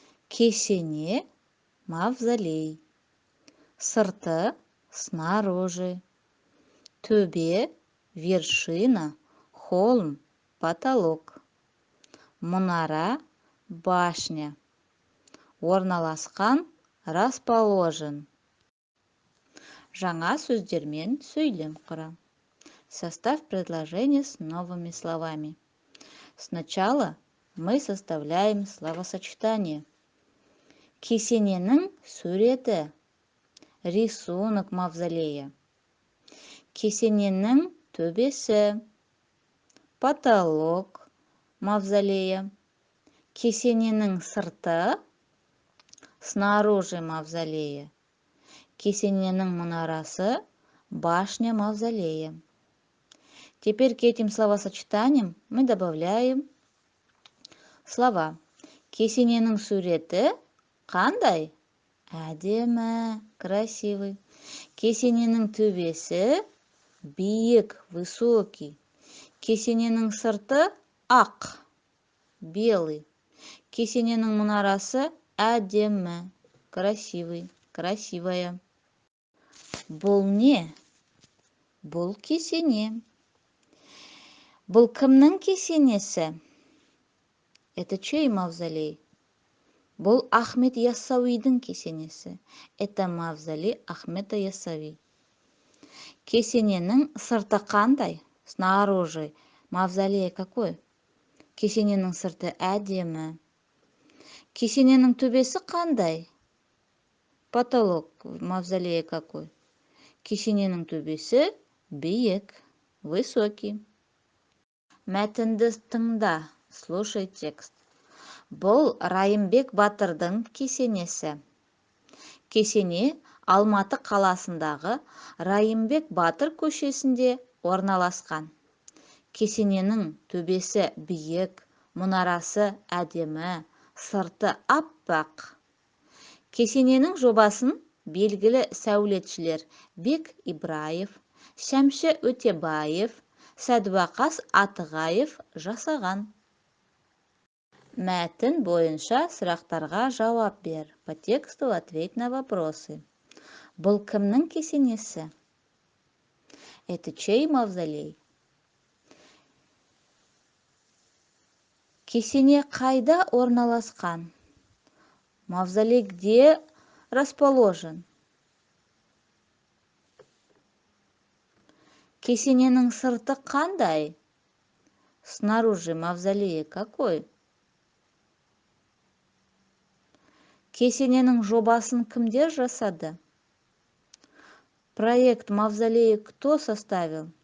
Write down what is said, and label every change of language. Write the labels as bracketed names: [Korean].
[Russian] Кесене – мавзолей, сырты – снаружи, төбе – вершина, холм – потолок, мұнара – башня, орналасқан – расположен. [Kazakh] Жаңа сөздермен сөйлем құра. [Russian] Составь предложение с новыми словами. Сначала мы составляем словосочетание. [Kazakh] Кесененің суреті, [Russian] рисунок мавзолея. [Kazakh] Кесененің төбесі, [Russian] потолок мавзолея. [Kazakh] Кесененің сырты, [Russian] снаружи мавзолея. [Kazakh] Кесененің мұнарасы, [Russian] башня мавзолея. Теперь к этим словосочетаниям мы добавляем слова. [Kazakh] Кесененің суреті қандай? Әдемі, красивый. Кесененің төбесі биік, высокий. Кесененің сырты ақ, белый. Кесененің мұнарасы әдемі, [Russian] красивый, красивая. [Kazakh] Бұл не? Бұл кесене. Бұл кімнің кесенесі? [Russian] Это чей мавзолей? [Kazakh] Бұл Ахмет Яссауидің кесенесі. [Russian] Это мавзолей Ахмета Яссауи. [Kazakh] Кесененің сырты қандай? Снаружи. [Russian] Мавзолей какой? [Kazakh] Кесененің сырты әдемі. Кесененің төбесі қандай? [Russian] Потолок. Мавзолей какой? [Kazakh] Кесененің төбесі биік, высокий. Мәтінді тыңда. [Russian] Слушай текст. [Kazakh] Бұл Райымбек Батырдың кесенесі. Кесене Алматы қаласындағы Райымбек Батыр көшесінде орналасқан. Кесененің төбесі биік, мұнарасы әдемі, сырты аппақ. Кесененің жобасын белгілі сәулетшілер Бек Ибраев, Шәмші Өтебаев, Сәдуақас Атығаев жасаған. Мәтін бойынша сұрақтарға жауап бер. [Russian] По тексту ответь на вопросы. [Kazakh] Бұл кімнің кесенесі? [Russian] Это чей мавзолей? [Kazakh] Кесене қайда орналасқан? [Russian] Мавзолей где расположен? [Kazakh] Кесененің сырты қандай? [Russian] Снаружи мавзолея какой? [Kazakh] Кесененің жобасын кімдер жасады? [Russian] Проект мавзолея кто составил?